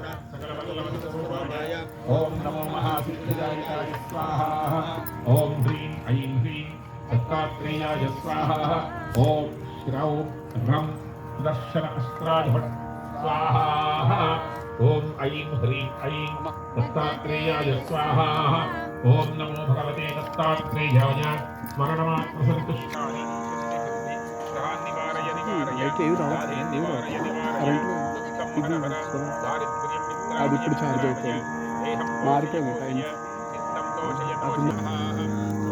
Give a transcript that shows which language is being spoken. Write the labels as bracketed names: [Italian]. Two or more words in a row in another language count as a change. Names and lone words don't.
[Sanskrit] सकलबलवस्तुभवाय ॐ नमो महासिद्धिदायकाय स्वाहा ॐ ह्रीं ऐं ह्रीं दत्तात्रेयाय स्वाहा ॐ श्रौ रं दर्शन अस्त्राधिपत् स्वाहा ॐ ऐं ह्रीं ऐं दत्तात्रेयाय स्वाहा ॐ नमो भगवते दत्तात्रेयाय स्मरणमात्रसन्तुष्टानि ग्रहान्निवारय निवारय निवारय [Telugu] అది ఇప్పుడు ఛార్జ్ అవుతుంది మారిపోయింది టైం [Sanskrit] चित्तं तोषय